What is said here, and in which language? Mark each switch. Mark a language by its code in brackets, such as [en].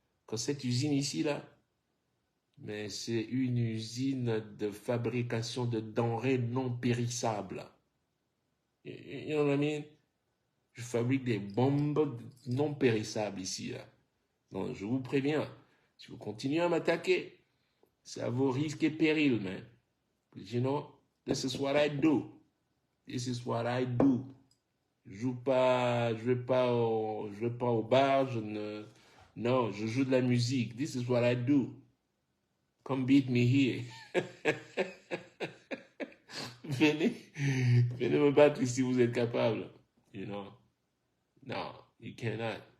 [fr] Que cette usine ici là, mais c'est une usine de fabrication de denrées non périssables. [en] You know what I mean? [fr] Je fabrique des bombes non périssables ici, là. Donc, je vous préviens, si vous continuez à m'attaquer, c'est à vos risques et périls, man. [en] You know, this is what I do. This is what I do. [fr] Je vais pas au bar, non, je joue de la musique. [en] This is what I do. Come beat me here. [fr] venez me battre si vous êtes capable. [en] You know, no, you cannot.